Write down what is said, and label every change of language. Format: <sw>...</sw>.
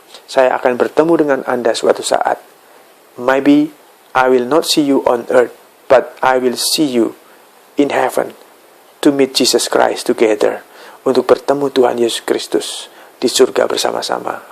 <id>Saya akan bertemu dengan Anda suatu saat.</id> <en>Maybe I will not see you on earth, but I will see you in heaven to meet Jesus Christ together.</en> <id>Untuk bertemu Tuhan Yesus Kristus di surga bersama-sama.</id>